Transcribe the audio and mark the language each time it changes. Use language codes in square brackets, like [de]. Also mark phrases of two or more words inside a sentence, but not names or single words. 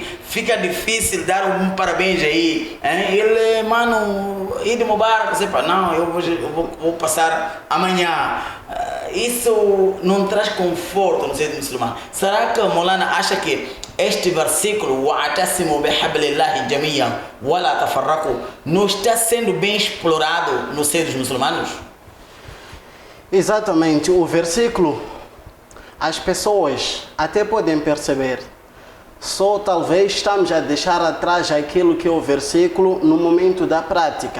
[pt] Fica difícil dar um parabéns aí. Hein? Ele, mano, [ar] عيد مبارك. [pt] Você fala, não, eu vou passar amanhã. Isso não traz conforto no seio do muçulmano. Será que Molana acha que este versículo, [ar] وَاعْتَصِمُوا بِحَبْلِ اللَّهِ جَمِيعًا وَلَا تَفَرَّقُوا, [pt] não está sendo bem explorado no seio dos muçulmanos? Exatamente. O versículo, as pessoas até podem perceber. Só talvez estamos a deixar atrás aquilo que é o versículo no momento da prática.